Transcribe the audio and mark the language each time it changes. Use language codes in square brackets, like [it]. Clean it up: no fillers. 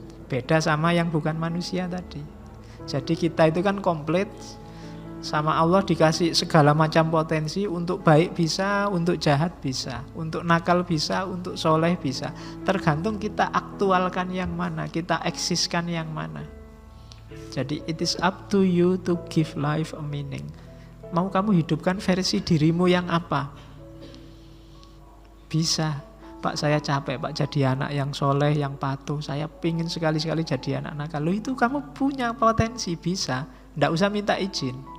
[id] Beda sama yang bukan manusia tadi. Jadi kita itu kan komplit. Sama Allah dikasih segala macam potensi, untuk baik bisa, untuk jahat bisa, untuk nakal bisa, untuk soleh bisa. Tergantung kita aktualkan yang mana, kita eksiskan yang mana. [en] Jadi it is up to you to give life a meaning. [id] Mau kamu hidupkan versi dirimu yang apa? Bisa. Pak, saya capek Pak jadi anak yang soleh, yang patuh. Saya pingin sekali-sekali jadi anak nakal. Loh, itu kamu punya potensi, bisa. Nggak usah minta izin.